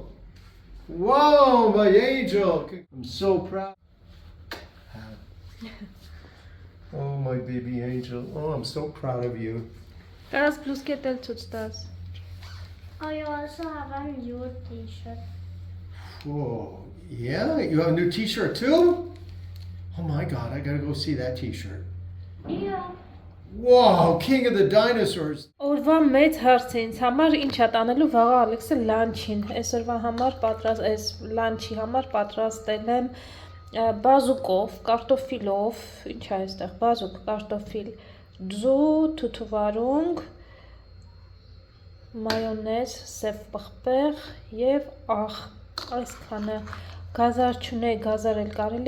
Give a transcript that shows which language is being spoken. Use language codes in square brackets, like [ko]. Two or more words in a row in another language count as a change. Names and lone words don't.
[en] Whoa, my angel. I'm so proud. Oh, my baby angel. Oh, I'm so proud of you. [hy] Կարաս պլյուս կետել ցույց տաս։ [en] Oh, you also have a new t-shirt. Whoa, yeah? You have a new t-shirt too? Oh my God, I gotta go see that t-shirt. Yeah. Whoa, King of the Dinosaurs. [hy] Օրվա մեծ հարց է ինձ համար ինչ է տանելու վաղը Ալեքսը լանչին։ Այսօրվա համար այս լանչի համար պատրաստել եմ բազուկով, կարտոֆիլով, ինչ է այստեղ, բազուկ, կարտոֆիլ, ձու, թութուվարունգ, մայոնեզ, սև պղպեղ և աղ, այսքանը գազար չունեի, գազար էլ կարելի